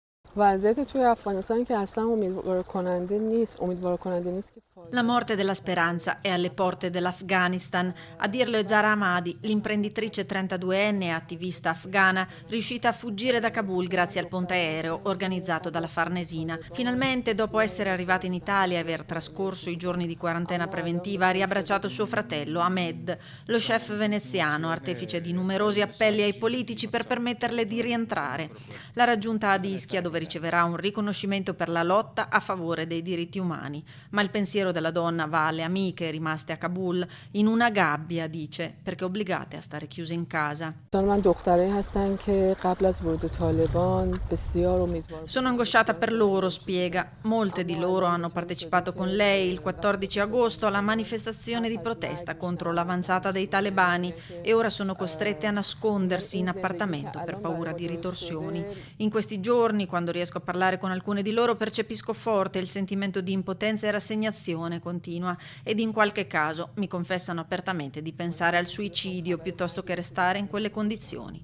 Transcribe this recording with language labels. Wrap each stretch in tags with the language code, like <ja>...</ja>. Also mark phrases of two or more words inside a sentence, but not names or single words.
<fa>وضعیت توی افغانستان که اصلا امیدوار کننده نیست که</fa> <it>La morte della speranza è alle porte dell'Afghanistan. A dirlo è Zara Ahmadi, l'imprenditrice 32enne e attivista afghana riuscita a fuggire da Kabul grazie al ponte aereo organizzato dalla Farnesina. Finalmente, dopo essere arrivata in Italia e aver trascorso i giorni di quarantena preventiva, ha riabbracciato suo fratello Ahmed, lo chef veneziano, artefice di numerosi appelli ai politici per permetterle di rientrare. L'ha raggiunta ad Ischia, dove riceverà un riconoscimento per la lotta a favore dei diritti umani. Ma il pensiero della donna va alle amiche rimaste a Kabul in una gabbia, dice, perché obbligate a stare chiuse in casa.</it> <fa>من دخترایی هستن که قبل از ورود طالبان بسیار امیدوار</fa> <it>Sono angosciata per loro, spiega. Molte di loro hanno partecipato con lei il 14 agosto alla manifestazione di protesta contro l'avanzata dei talebani e ora sono costrette a nascondersi in appartamento per paura di ritorsioni. In questi giorni, quando riesco a parlare con alcune di loro, percepisco forte il sentimento di impotenza e rassegnazione, continua, ed in qualche caso mi confessano apertamente di pensare al suicidio piuttosto che restare in quelle condizioni.</it>